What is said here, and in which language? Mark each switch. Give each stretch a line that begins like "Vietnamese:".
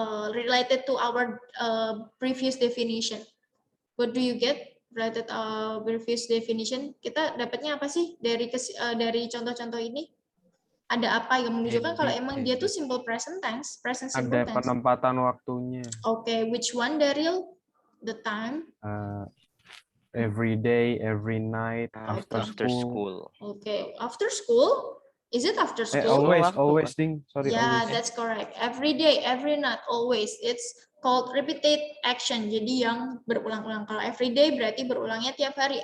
English: Related to our previous definition. What do you get related previous definition?
Indonesian: Kita dapatnya apa sih dari contoh-contoh ini? Ada apa yang menunjukkan kalau emang dia tuh simple present tense, present simple tense? Ada penempatan waktunya.
English: Okay, which one, Daryl? The time? Every day, every night, after school. Okay, after school? Is it after school? Always, Ding. Sorry, yeah, always. that's correct. Every day, every night, always. It's called repeated action.
Indonesian: Jadi yang berulang-ulang. Kalau every day berarti berulangnya tiap hari.